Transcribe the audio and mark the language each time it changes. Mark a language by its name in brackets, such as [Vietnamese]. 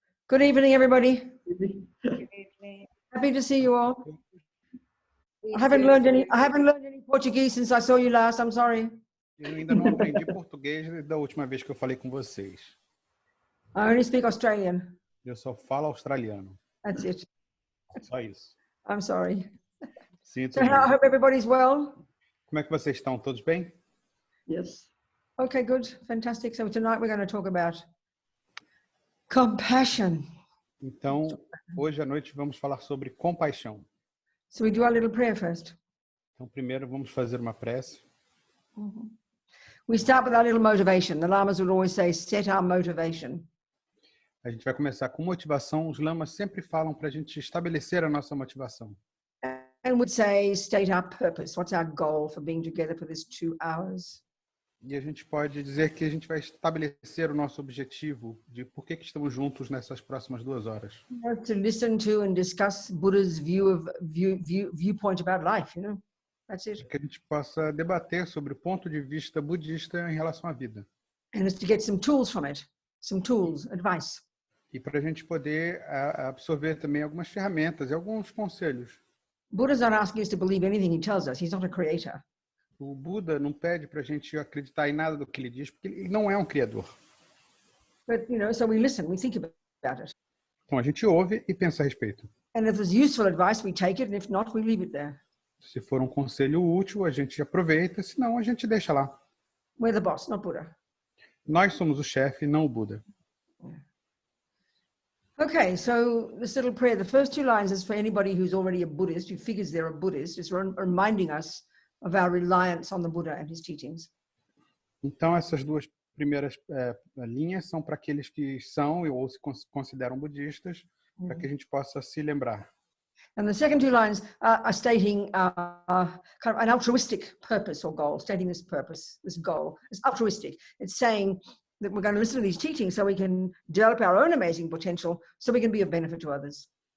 [English] Good evening, everybody. Good evening. Happy to see you all. I haven't learned any Portuguese since I saw you last. I'm sorry. [Portuguese] Eu ainda não aprendi português da última vez que eu falei com vocês. [English] I only speak Australian. [Portuguese] Eu só falo australiano. [English] That's it. [Portuguese] Só isso. [English] I'm sorry. [Portuguese] Sinto [English] So I [Portuguese] muito. [English] hope everybody's well. [Portuguese] Como é que vocês estão? Todos bem? [English] Yes. Okay, good. Fantastic. So tonight we're going to talk about compassion. [Portuguese] Então, hoje à noite vamos falar sobre compaixão. [English] So we do our little prayer first. [Portuguese] Então, primeiro vamos fazer uma prece. [English] We start with our little motivation. The lamas would always say, set our motivation. [Portuguese] A gente vai começar com motivação. Os lamas sempre falam para a gente estabelecer a nossa motivação. [English] And would say, state our purpose. What's our goal for being together for this 2 hours? [Portuguese] E a gente pode dizer que a gente vai estabelecer o nosso objetivo de por que estamos juntos nessas próximas 2 horas. [English] To listen to and discuss Buddha's viewpoint about life, you know. That's it. [Portuguese] Que a gente possa debater sobre o ponto de vista budista em relação à vida. [English] And it's to get some tools from it, some tools, advice. [Portuguese] E para a gente poder absorver também algumas ferramentas e alguns conselhos. [English] Buddha's not asking us to believe anything he tells us. He's not a creator. [Portuguese] O Buda não pede para a gente acreditar em nada do que ele diz, porque ele não é um criador. [English] But, you know, so we listen, we think about it. [Portuguese] Então a gente ouve e pensa a respeito. [English] And if there's useful advice, we take it, and if not, we leave it there. [Portuguese] Se for um conselho útil, a gente aproveita, se não, a gente deixa lá. [English] We're the boss, not Buddha. [Portuguese] Nós somos o chefe, não o Buda. [English] Okay, so this little prayer, the first 2 lines is for anybody who's already a Buddhist, who figures they're a Buddhist, is reminding us of our reliance on the Buddha and his teachings. [Portuguese] Então essas 2 primeiras linhas são para aqueles que são ou se consideram budistas, para que a gente possa se lembrar. [English] And the second 2 lines are stating kind of an altruistic purpose or goal, stating this purpose, this goal. It's altruistic. It's saying that we're going to listen to these teachings so we can develop our own amazing potential so we can be of benefit to others.